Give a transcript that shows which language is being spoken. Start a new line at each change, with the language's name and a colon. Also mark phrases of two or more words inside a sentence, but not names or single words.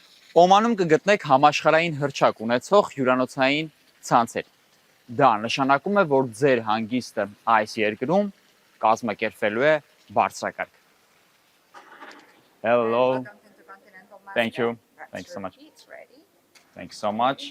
Armenian: Օմանում կգտնեք համաշխարհային հռչակ ունեցող հյուրանոցային ցանցեր։ Դա նշանակում է, որ ձեր հանգիստը այս երկրում կազմակերպվելու է բարձրակարգ։ Hello.
English: Thank you. Thank you so much. Thank you so much.